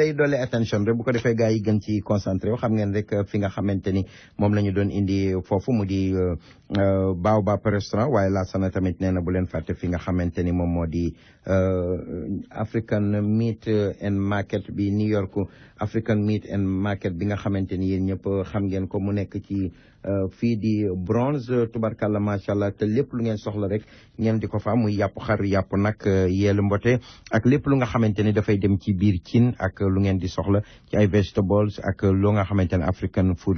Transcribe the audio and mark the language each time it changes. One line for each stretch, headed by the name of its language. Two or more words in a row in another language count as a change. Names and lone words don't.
Wolof: day dolli attention rek bu ko defee gars yi gën ci concentré xam ngeen rek fi nga xamante ni moom la ñu doon indi foofu mu di Baobab restaurant waaye Lassana tamit nee na bu leen fàtte fi nga xamante ni moom moo di African Meat and Market bi New York African Meat and Market bi nga xamante ni yéen ñëpp xam ngeen ko mu nekk ci fii di Bronx
Arabic: تبارك الله ما شاء الله
Wolof: te lépp lu ngeen soxla rek ngeen di ko fa muy yàpp xar yàpp nag yeelu mbote ak lépp lu nga xamante ni dafay dem ci biir cin ak lu ngeen di soxla ci ay vegetables ak lu nga xamante ne
English: African food